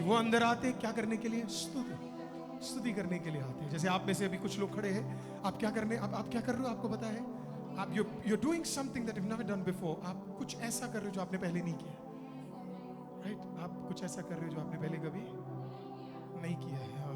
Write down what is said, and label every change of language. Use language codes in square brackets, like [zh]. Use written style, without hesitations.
[hi] वो अंदर आते क्या करने के लिए? स्तुति करने के लिए आते हैं। जैसे आप में से अभी कुछ लोग खड़े हैं, आप क्या करने, आप क्या कर रहे हो? आपको पता है? [en] आप you're doing something that you've never done before. [hi] आप कुछ ऐसा कर रहे हो जो आपने पहले नहीं किया। राइट? आप कुछ ऐसा कर रहे हो जो आपने पहले कभी नहीं किया है।